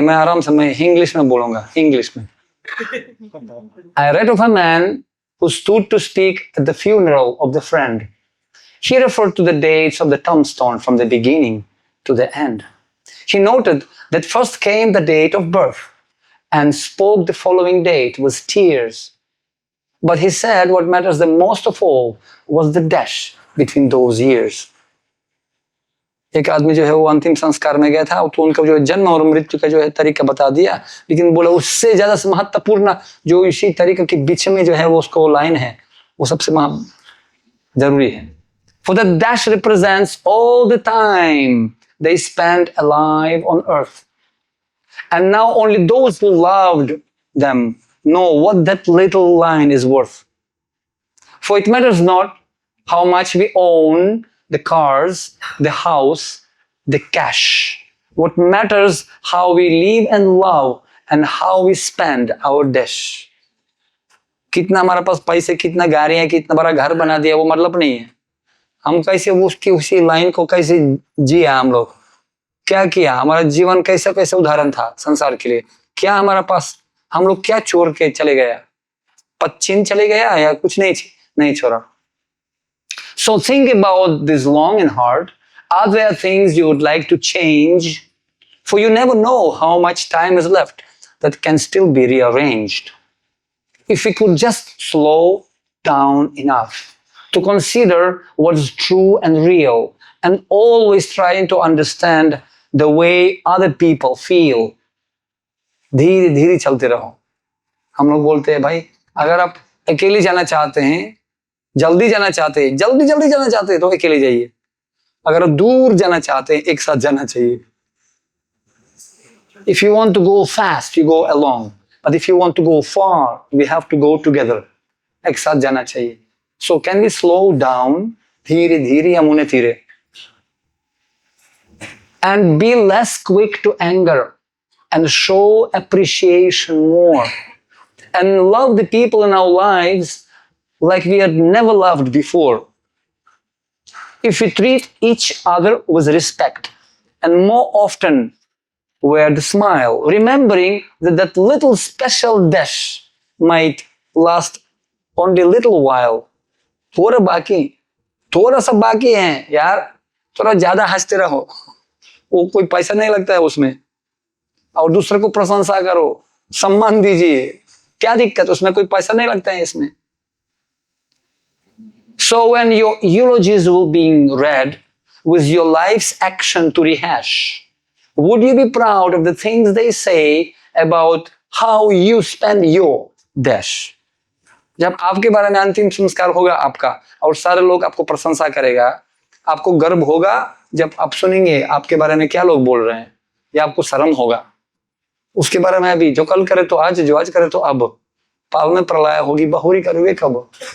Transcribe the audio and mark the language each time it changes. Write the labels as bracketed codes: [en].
[hi] मैं आराम से, मैं इंग्लिश में बोलूंगा, इंग्लिश में। [en] I read of a man who stood to speak at the funeral of the friend. He referred to the dates of the tombstone from the beginning to the end. He noted that first came the date of birth and spoke the following date with tears. But he said what matters the most of all was the dash between those years. [hi] एक आदमी जो है वो अंतिम संस्कार में गया था, तो उनका जो जन्म और मृत्यु का जो है तरीका बता दिया, लेकिन बोला उससे ज्यादा महत्वपूर्ण जो इसी तरीके के बीच में जो है वो उसको लाइन है, वो सबसे जरूरी है। [en] For the dash represents all the time they spent alive on earth, and now only those who loved them know what that little line is worth. For it matters not how much we own, the cars, the house, the cash. What matters how we live and love and how we spend our dash. [hi] कितना हमारे पास पैसे, कितना गाड़ियां, कितना बड़ा घर बना दिया, वो मतलब नहीं है। हम कैसे उसकी उसी लाइन को कैसे जिया, हम लोग क्या किया, हमारा जीवन कैसे कैसे उदाहरण था संसार के लिए, क्या हमारा पास, हम लोग क्या छोड़ के चले गया, पश्चिम चले गया या कुछ नहीं छोड़ा। [en] So think about this long and hard. Are there things you would like to change? For you never know how much time is left that can still be rearranged. If we could just slow down enough to consider what's true and real and always trying to understand the way other people feel. [hi] धीरे धीरे चलते रहो। हम लोग बोलते हैं भाई, अगर आप अकेले जाना चाहते हैं, जल्दी जाना चाहते हैं, जल्दी जाना चाहते हैं तो अकेले जाइए। अगर दूर जाना चाहते हैं, एक साथ जाना चाहिए। [en] If you want to go fast, you go alone. But if you want to go far, we have to go together. [hi] एक साथ जाना चाहिए। [en] So can we slow down? [hi] धीरे धीरे या मुने धीरे। [en] And be less quick to anger and show appreciation more. And love the people in our lives like we had never loved before. If we treat each other with respect and more often with a smile, remembering that that little special dash might last only a little while. [hi] थोड़ा सा बाकी है यार, थोड़ा ज्यादा हंसते रहो, वो कोई पैसा नहीं लगता है उसमें, और दूसरे को प्रशंसा करो, सम्मान दीजिए, क्या दिक्कत, उसमें कोई पैसा नहीं लगता है इसमें। [en] So when your eulogies will be read with your life's action to rehash, would you be proud of the things they say about how you spend your dash? [hi] जब आपके बारे में अंतिम संस्कार होगा आपका और सारे लोग आपको प्रशंसा करेगा, आपको गर्व होगा जब आप सुनेंगे आपके बारे में क्या लोग बोल रहे हैं, या आपको शर्म होगा उसके बारे में अभी, जो कल करे तो आज, जो आज करे तो अब, पाल में प्रलय होगी बहुरी करोगे कब।